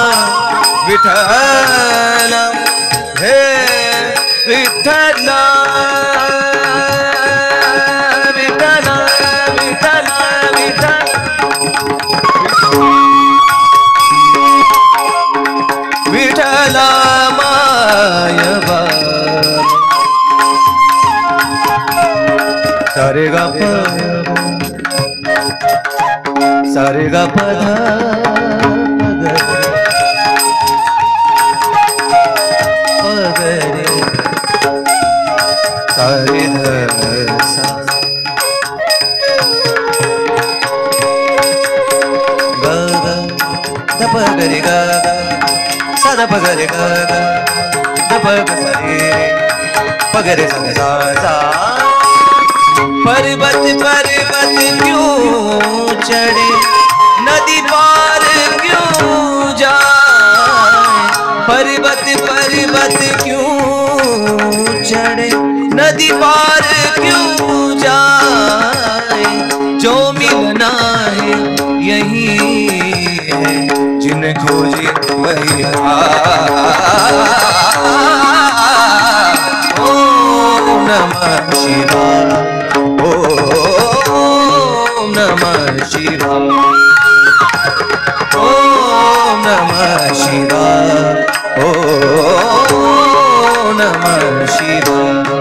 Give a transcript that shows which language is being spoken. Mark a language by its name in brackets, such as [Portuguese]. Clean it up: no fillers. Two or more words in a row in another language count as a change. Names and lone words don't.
[Marathi] विठ्ठला हे विठ्ठला विठ्ठला मायबा सारे गा प सारे गा प ध सारे ध सा ग ग ध प ग रे ग सा ध प ग रे ग ध प ग सा रे प ग रे सा ग सा [Hindi] पर्वत पर्वत क्यों चढ़े नदी पार क्यों जाए पर्वत पर्वत क्यों चढ़े नदी पार क्यों जाए जो मिलना है यही है जिन्हें खोजे वही [Sanskrit] ओम नमः शिवाय ओम नमः शिवाय ओम नमः शिवाय ओम नमः शिवाय